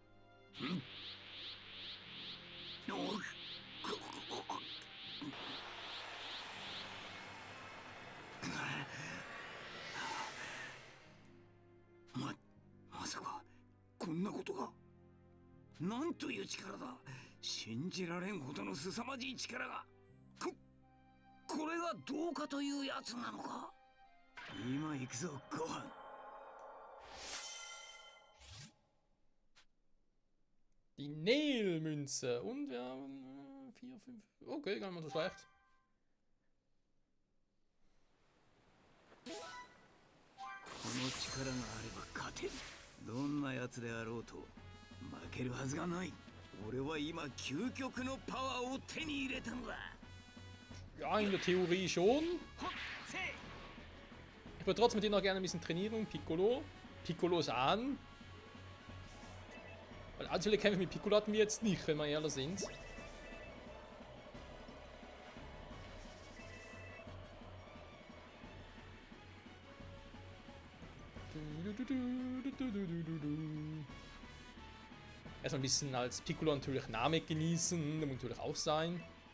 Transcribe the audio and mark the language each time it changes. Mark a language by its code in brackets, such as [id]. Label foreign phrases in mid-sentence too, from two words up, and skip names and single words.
[ja] まさかこんなことが。なんという力だ。信じられんほどの凄まじい力が。これがどうかというやつなのか。今行くぞご飯。 [de] Die Nel-Münze. Und wir haben 4, 5. Okay, gar nicht mal so schlecht. [ja] この力があれば勝てる。どんなやつであろうと負けるはずがない。俺は今究極のパワーを手に入れたのだ。 [de] Ja, in der Theorie schon. Ich würde trotzdem mit dir noch gerne ein bisschen trainieren. Piccolo. Piccolo-san. Weil allzu viele Kämpfe mit Piccolo hatten wir jetzt nicht, wenn wir ehrlich sind. Erstmal ein bisschen als Piccolo natürlich Namek genießen, das muss natürlich auch sein.